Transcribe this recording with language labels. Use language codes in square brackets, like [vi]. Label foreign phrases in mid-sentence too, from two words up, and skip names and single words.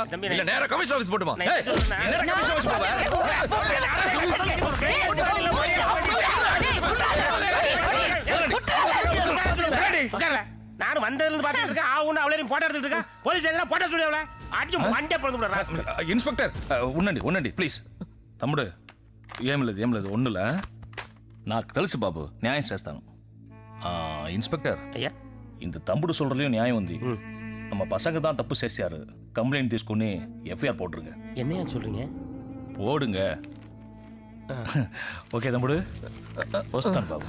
[ta] இல்ல நேரா கமிஷன் ஆபீஸ் போட்டுமா? நானும் வந்ததுல இருந்து பாத்துட்டு இருக்கேன். ஆவுன்னு அவளையும் போட்டோ எடுத்துட்டு இருக்கேன். போலீஸ் எல்லாம் போட்டோ சொல்லி அவளை அடிச்சு மண்டே பறந்து விடுறா. [te] ఇన్స్పెక్టర్ ఉండండి ప్లీజ్. తమ్ముడు ఏం లేదు ఒన్నులా నాకు తెలుసు బాబు, న్యాయం చేస్తాను. ఇన్స్పెక్టర్ [ta] ஐயா, இந்த தம்புடு சொல்றதுலயும் நியாயம் ఉంది. நம்ம பசங்க தான் தப்பு [te] చేశారు, కంప్లైంట్ తీసుకుని ఎఫ్ఐఆర్ [ta] போட்டுருங்க. என்னையா சொல்றீங்க? போடுங்க. ஓகே தம்புடு, [te] వస్తాను బాబు.